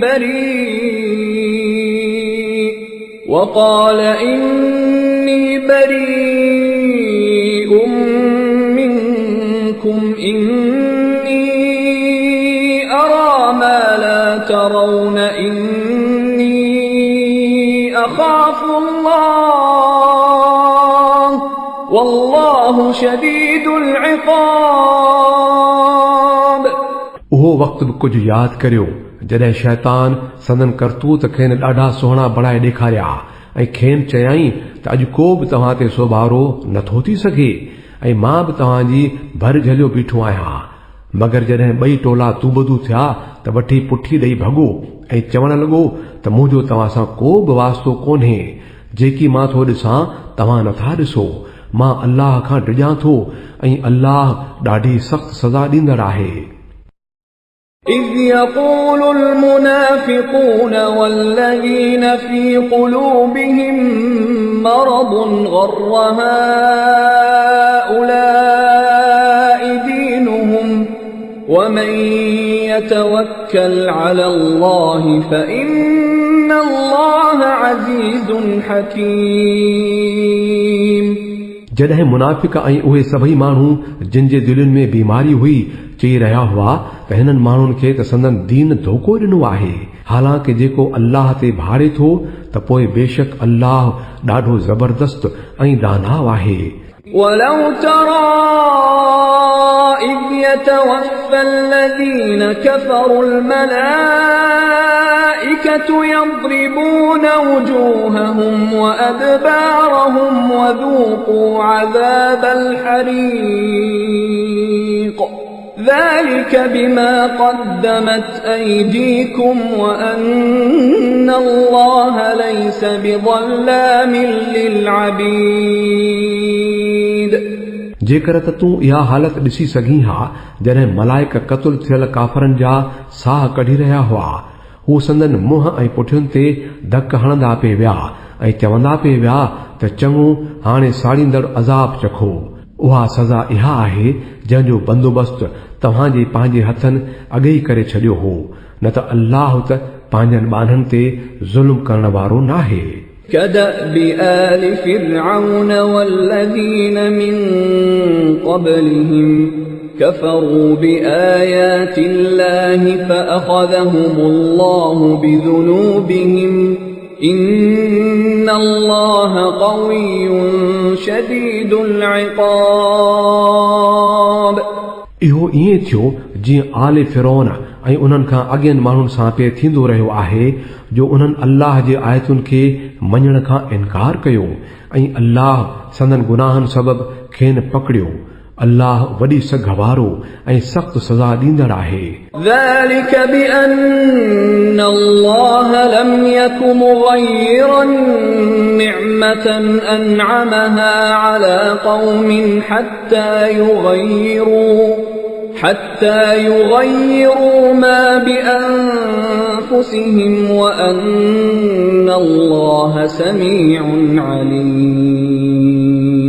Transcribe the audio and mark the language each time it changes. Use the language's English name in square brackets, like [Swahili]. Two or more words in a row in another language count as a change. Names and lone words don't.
[Arabic] بريء منكم إني أرى ما لا ترون إني أخاف الله والله شديد العقاب. [Sindhi] उहो वक़्तु बि कुझु यादि करियो जॾहिं शैतान संदन करतूत खेनि ॾाढा सुहिणा बणाए ॾेखारिया ऐं खेनि चयाई त अॼु को बि तव्हां ते सोभारो नथो थी सघे ऐं मां बि तव्हांजी भर झलियो बीठो आहियां. मगर जॾहिं ॿई टोला तूबदू थिया त वठी पुठी ॾेई भॻो ऐं चवण लॻो त मुंहिंजो तव्हां सां को बि वास्तो कोन्हे. जेकी मां थो ॾिसां तव्हां नथा ॾिसो. मां अल्लाह खां डिॼां थो ऐं अल्लाह ॾाढी सख़्त सज़ा ॾींदड़ आहे. [Arabic] إذ يقول المنافقون والذين في قلوبهم مرض غر هؤلاء دينهم ومن يتوكل على الله فإن الله عزيز حكيم. [Sindhi] जॾहिं मुनाफ़िक ऐं उहे सभई माण्हू जिन जे दिलुनि में बीमारी हुई चई रहिया हुआ त हिननि माण्हुनि खे त संदन दीन धोखो ॾिनो आहे. हालांकि जेको अल्लाह ते भाड़े थो त पोइ बेशक अल्लाह ॾाढो ज़बरदस्त ऐं दानाव आहे. [Arabic] ولو ترى إذ يتوفى الذين كفروا الملائكة يضربون وجوههم وأدبارهم وذوقوا عذاب الحريق ذلك بما قدمت أيديكم وأن الله ليس بظلام للعبيد. [Sindhi] जेकर त तूं इहा हालत ॾिसी सघीं हा जॾहिं मलाइक क़तल थियल काफ़रनि जा साह कढी रहिया हुआ, हू संदन मुंहं ऐं पुठियुनि ते धक हणंदा पिए विया ऐं चवंदा पिए विया त चङो हाणे साड़ींदड़ अज़ाब चखो. उहा सज़ा इहा आहे जंहिंजो बंदोबस्तु तव्हांजे पंहिंजे हथनि अॻे ई करे छॾियो हो, न त अल्लाह त पंहिंजनि ॿारनि ते ज़ुल्म करण वारो नाहे. [Arabic] كدأب آل فرعون والذين من قبلهم كفروا بآيات الله فأخذهم الله بذنوبهم إن الله قوي شديد العقاب. [Sindhi] इहो ईअं थियो जीअं आले फिरौन ऐं उन्हनि खां अॻियनि माण्हुनि सां पे थींदो रहियो आहे जो उन्हनि अल्लाह जे आयतुनि खे मञण खां इनकार कयो ऐं अल्लाह संदन गुनाहनि सबबि खेनि पकड़ियो। अल्लाह वॾी सघ वारो ऐं सख़्त सज़ा ॾींदड़ आहे। [Arabic] ذلك بأن الله لم يك مغيرا نعمة أنعمها على قوم حتى يغيروا ما بأنفسهم وأن الله سميع عليم।